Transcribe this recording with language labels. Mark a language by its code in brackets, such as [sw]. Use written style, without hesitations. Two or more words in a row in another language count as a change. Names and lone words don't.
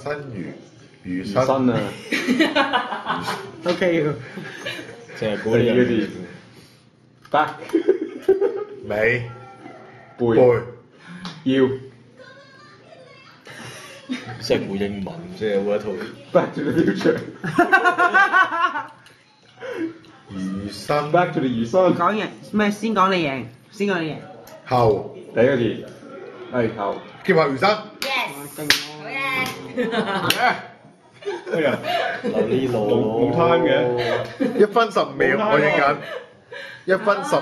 [yue] 新魚。魚魚身啊。 OK 喎。淨係估呢個字。back。尾。背。腰。即係估英文，即係嗰一套。 Back to the future。魚身。 [en] Back to the 魚身。 [yue] 講贏咩？先講你贏，先講你贏。後。第一個字係後。劍俠魚身。 Yes。好嘢。哎呀，留呢路冇 time 嘅。 1分15秒，我影緊。1分10。